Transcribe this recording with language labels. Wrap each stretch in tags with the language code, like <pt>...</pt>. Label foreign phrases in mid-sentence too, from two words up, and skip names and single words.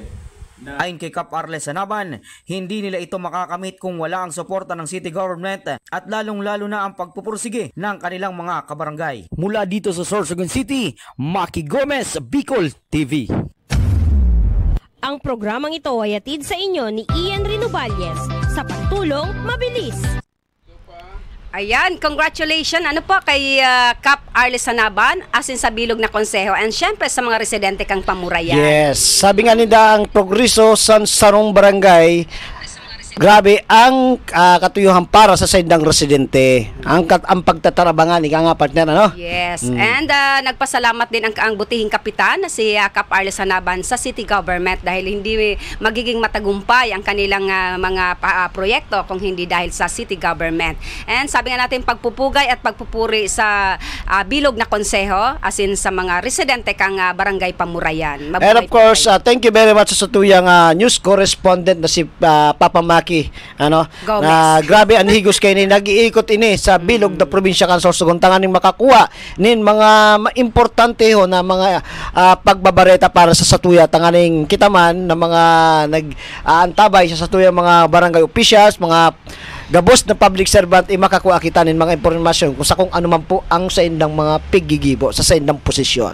<tl>Ayon kay Kap Arles Sanaban, hindi nila ito makakamit kung wala ang suporta ng city government at lalong-lalo na ang pagpupursige ng kanilang mga kabarangay. Mula dito sa Sorsogon City, Maki Gomez, Bicol TV. Ang programang ito ay hatid sa inyo ni Ian Rinovalles sa pagtulong mabilis. Ayan,</tl> <bik>congratulations kay Kap Arles Sanaban asin sa bilog na konseho and syempre sa mga residente kang Pamurayan. Yes, sabi nga nila ang progreso sa sarong barangay, grabe ang katuyuhan para sa side ng residente. Ang pagtatarabangan, ika nga partner,</bik> <tl>Yes, and nagpasalamat din ang butihing kapitan na si Kap Arles Sanaban sa city government dahil hindi magiging matagumpay ang kanilang mga proyekto kung hindi dahil sa city government.</tl> <bik>And sabi nga natin,</bik> <tl>pagpupugay at pagpupuri</tl> <bik>sa bilog na konseho asin sa mga residente kang barangay Pamurayan.</bik> <en>And of course, thank you very much</en> <bik>sa tuyang</bik> <en>news correspondent</en> <bik>na si Papa Maki Maki,</bik> <en>Gomez.</en> <bik>na grabe ang higos kay ni nag-iikot ini sa bilog da probinsya kan Sorsogon tanganing makakuha nin mga importante ho na mga pagbabareta para sa satuya tanganing kita man na mga nag-aantabay sa satuya mga barangay officials, mga gabos na</bik> <en>public servant</en> <bik>makakuha kita nin mga impormasyon kung sa kung ano man po ang sa indang mga piggigibo sa indang posisyon.</bik>